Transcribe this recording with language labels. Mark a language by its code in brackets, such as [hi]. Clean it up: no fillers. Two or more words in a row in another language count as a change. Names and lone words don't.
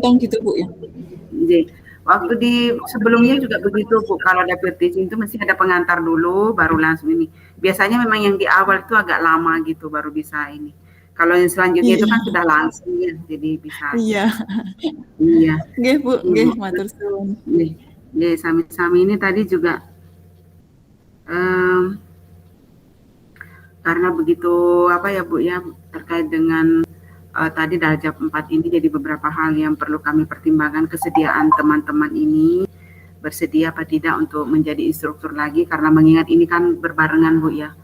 [id] dipotong gitu Bu ya. Iya. Waktu di sebelumnya juga begitu Bu, kalau dapet teaching itu mesti ada pengantar dulu, baru langsung ini. Biasanya memang yang di awal itu agak lama gitu, baru bisa ini. Kalau yang selanjutnya itu kan Iya. sudah langsung ya, jadi bisa. Iya. Iya, Nggih Bu, iya nggih Bu. [jv] matur suwun. [id] Nih, nih sami-sami ini tadi juga em, karena begitu apa ya Bu ya terkait dengan tadi Daljab 4 ini jadi beberapa hal yang perlu kami pertimbangkan kesediaan teman-teman ini bersedia apa tidak untuk menjadi instruktur lagi karena mengingat ini kan berbarengan Bu ya.